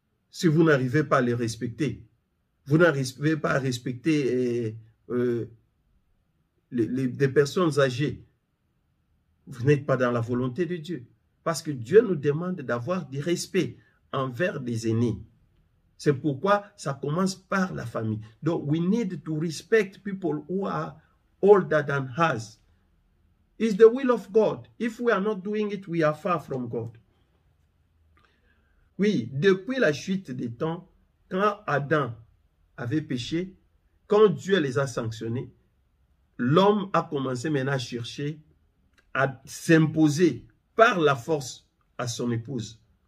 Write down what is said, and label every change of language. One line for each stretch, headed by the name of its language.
French: Si vous n'arrivez pas à les respecter, vous n'arrivez pas à respecter des personnes âgées, vous n'êtes pas dans la volonté de Dieu. Parce que Dieu nous demande d'avoir du respect envers des aînés. C'est pourquoi ça commence par la famille.
English: Donc, we need to respect people who are older than us. It's the will of God. If we are not doing it, we are far from God.
French: Oui, depuis la chute des temps, quand Adam avait péché, quand Dieu les a sanctionnés, l'homme a commencé maintenant à chercher à s'imposer par la force à son épouse.